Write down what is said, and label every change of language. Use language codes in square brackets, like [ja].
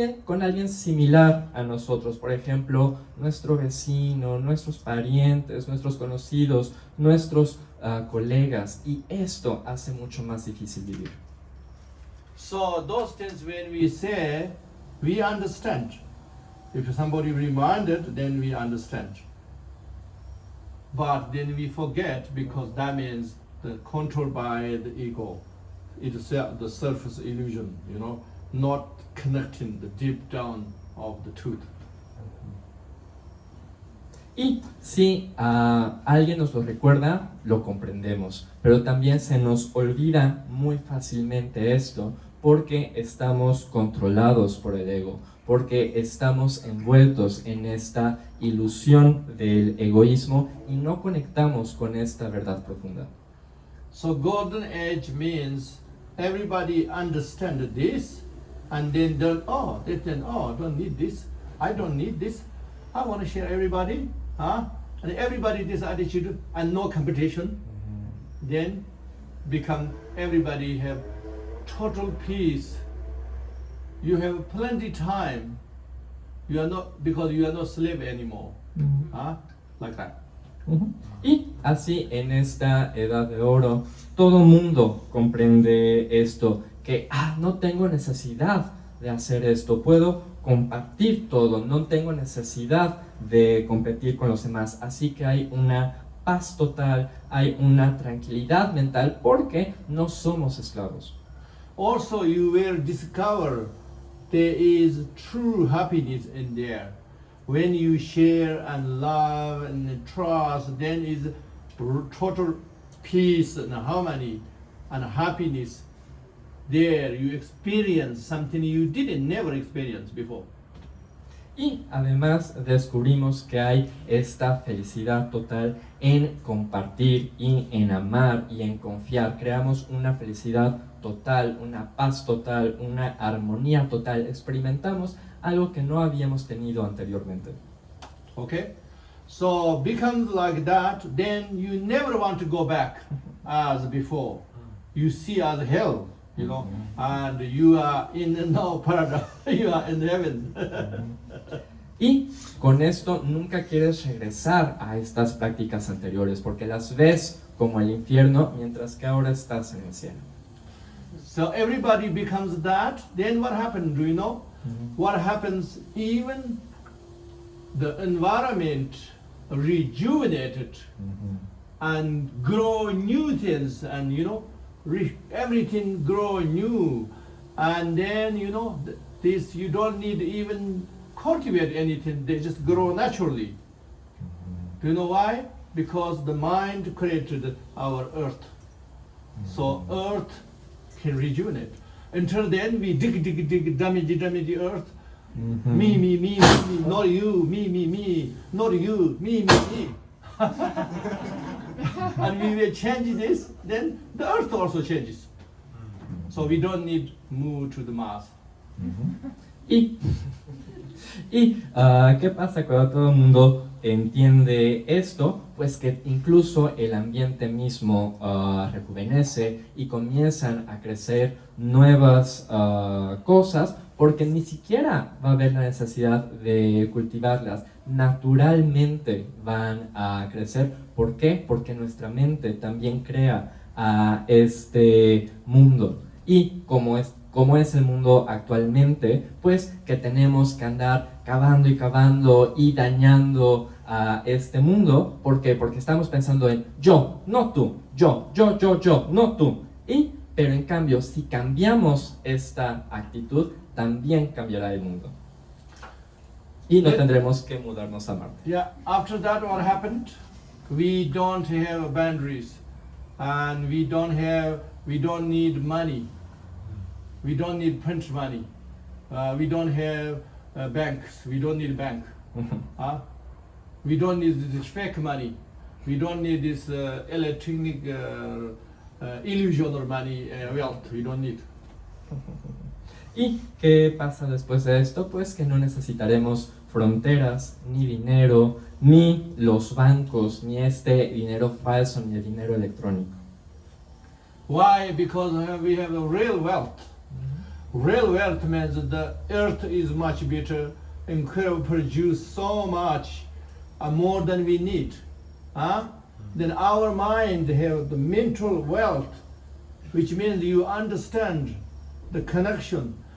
[es] con alguien similar a nosotros, por ejemplo, nuestro vecino, nuestros parientes, nuestros conocidos, nuestros colegas, y esto hace mucho más difícil vivir. [en] So those things when we say, we understand. If somebody reminded, then we understand. But then we forget because that means the controlled by the ego. It is the surface illusion, not connecting the deep down of the truth. [es] Y si alguien nos lo recuerda, lo comprendemos, pero también se nos olvida muy fácilmente esto porque estamos controlados por el ego, porque estamos envueltos en esta ilusión del egoísmo y no conectamos con esta verdad profunda. [en] So golden age means everybody understand this and then don't need this, I don't need this, I want to share everybody, and everybody this attitude and no competition, then become everybody have total peace. You have plenty time. You are not because you are not slave anymore. Like that. [es] Y así en esta edad de oro, todo mundo comprende esto, que no tengo necesidad de hacer esto, puedo compartir todo, no tengo necesidad de competir con los demás, así que hay una paz total, hay una tranquilidad mental porque no somos esclavos. [en] Also you will discover there is true happiness in there. When you share and love and trust, then is total peace and harmony and happiness. There you experience something you didn't never experience before. [es] Y además descubrimos que hay esta felicidad total en compartir y en amar y en confiar. Creamos una felicidad total, una paz total, una armonía total. Experimentamos algo que no habíamos tenido anteriormente. [en] Okay? So becomes like that, then you never want to go back as before. You see as hell, and you are in no paradise, you are in heaven. [es] Y con esto nunca quieres regresar a estas prácticas anteriores porque las ves como el infierno mientras que ahora estás en el cielo. [en] So everybody becomes that, then what happens, do you know? What happens, even the environment rejuvenated and grow new things and everything grow new, and then this you don't need even cultivate anything, they just grow naturally. Do you know why? Because the mind created our earth. So earth can rejuvenate. Until then we dig, damage the earth. Me, not you, me, not you, me. And we will change this, then the earth also changes. So we don't need move to the Mars. [es] ¿Qué pasa cuando todo el mundo entiende esto? Pues que incluso el ambiente mismo rejuvenece y comienzan a crecer nuevas cosas porque ni siquiera va a haber la necesidad de cultivarlas. Naturalmente van a crecer. ¿Por qué? Porque nuestra mente también crea a este mundo. Y como es el mundo actualmente, pues que tenemos que andar cavando y dañando a este mundo. ¿Por qué? Porque estamos pensando en yo, no tú, yo, no tú. Pero en cambio, si cambiamos esta actitud, también cambiará el mundo. Y no tendremos que mudarnos a Marte. [en] Yeah, after that what happened? We don't have boundaries and we don't need money. We don't need print money. We don't have banks. We don't need bank. We don't need this fake money. We don't need this electronic illusion or money, wealth. We don't need. [es] ¿Y qué pasa después de esto? Pues que no necesitaremos fronteras, ni dinero, ni los bancos, ni este dinero falso, ni el dinero electrónico. [en] Why? Because we have a real wealth. Real wealth means that the earth is much better and could produce so much more than we need. Then our mind have the mental wealth, which means you understand the connection.